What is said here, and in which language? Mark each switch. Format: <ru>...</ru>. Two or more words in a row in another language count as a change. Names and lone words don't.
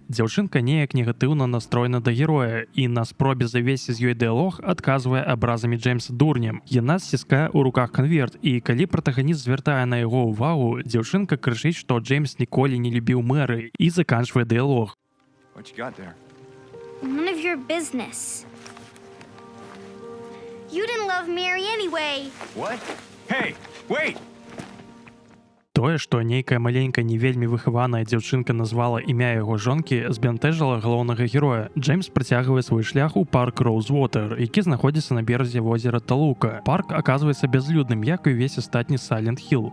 <be>Дзяўчынка неяк негатыўна настроена да героя і на спробе завесці з ёй дыялог адказвае абразамі Джеймса дурнем. Яна сціскае ў руках канверт, і калі пратаганіст звяртае на яго ўвагу, дзяўчынка крычыць, што Джеймс ніколі не любіў Мэры і заканчвае дыялог.</be> <en>What you got there? None of your business. You didn't love Mary anyway. What? Hey, wait!</en> <be>Тое, што нейкая маленькая не вельмі выхаваная дзяўчынка назвала імя яго жонкі, збянтэжыла галоўнага героя. Джеймс працягвае свой шлях у парк Роузвотер, які знаходзіцца на беразе возера Талука. Парк аказваецца бязлюдным, як і ўвесь астатні Сайлент-Хіл.</be>